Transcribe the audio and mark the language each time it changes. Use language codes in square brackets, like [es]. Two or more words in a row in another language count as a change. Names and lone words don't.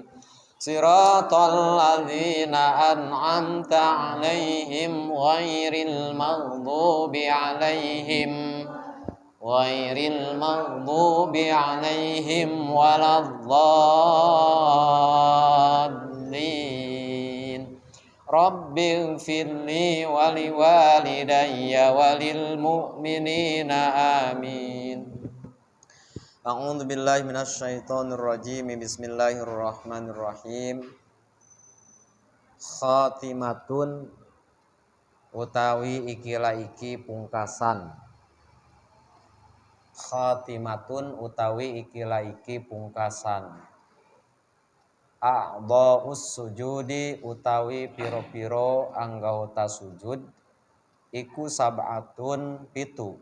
[ar] صراط الذين أنعمت عليهم غير المغضوب عليهم ولا الضالين. رب اغفر لي ولوالدي وللمؤمنين آمين. أعوذ بالله من الشيطان الرجيم. بسم الله الرحمن الرحيم. [jv] Khatimatun utawi iki pungkasan. Khatimatun utawi iki pungkasan. [ar] أعضاء السجود [jv] utawi piro-piro anggota sujud iku sab'atun pitu.